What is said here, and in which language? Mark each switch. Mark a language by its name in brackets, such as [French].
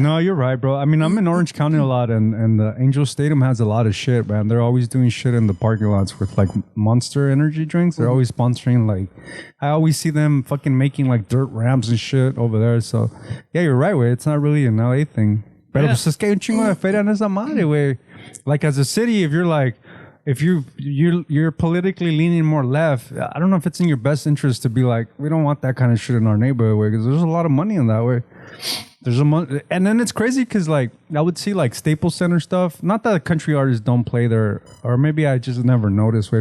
[English] No, you're right, bro. I mean, I'm in Orange County a lot, and the Angel Stadium has a lot of shit, man. They're always doing shit in the parking lots with like Monster energy drinks. They're always sponsoring, like, I always see them fucking making like dirt ramps and shit over there. So, yeah, you're right, güey. It's not really an LA thing. [Spanish] Pero pues es que hay un chingo de feria en esa madre, güey. [English] Like, as a city, if you're like, if you're politically leaning more left, I don't know if it's in your best interest to be like, we don't want that kind of shit in our neighborhood, because there's a lot of money in that way. And then it's crazy because like I would see like Staples Center stuff. Not that country artists don't play there, or maybe I just never noticed, way.